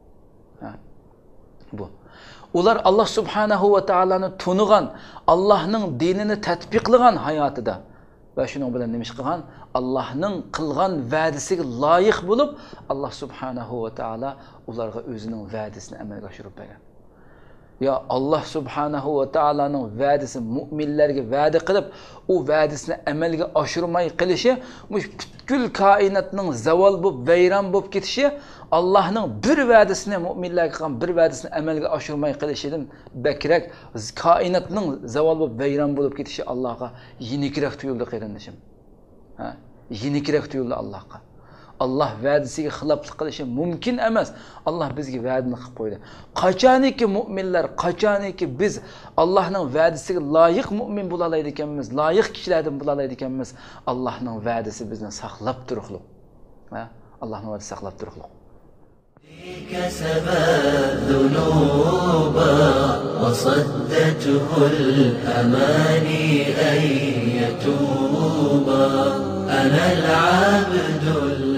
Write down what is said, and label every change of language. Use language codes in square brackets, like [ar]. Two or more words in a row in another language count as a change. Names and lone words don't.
[uz] Bu. Ular Alloh [ar] سبحانه وتعالى [uz] tunigan, Allohning dinini tatbiqlagan hayotida va shuning bilan nima ish qilgan? Allohning qilgan va'dasiga loyiq bo'lib, Alloh [ar] سبحانه وتعالى [uz] ularga o'zining va'dasini amalga oshirib bergan. Ya Allah [ar] سبحانه وتعالى [uz] va'dasi mu'minlarga va'da qilib, u va'dasini amalga oshirmay qilishi, butkul koinotning zavol bo'lib, vayron bo'lib ketishi, Allohning bir va'dasini mu'minlarga qilgan bir va'dasini amalga oshirmay qilishidan bakrak koinotning zavol bo'lib, vayron bo'lib ketishi Allohga yenikroq tuyuldi qarindishim. Yenikroq tuyuldi Allohga. Allah va'dasiga xiloflik qilishi mumkin emas. Allah bizga va'dani qilib qo'ydi. Qachoniki mu'minlar, qachoniki biz Allohning va'dasiga loyiq mu'min bo'la oladi ekanmiz, loyiq kishilardan bo'la oladi ekanmiz, Allohning va'dasi bizni saqlab turiblik. Allohning va'dasi saqlab turiblik. [ar] كسب الذنوب وصدته الأماني أن يتوب أنا العبد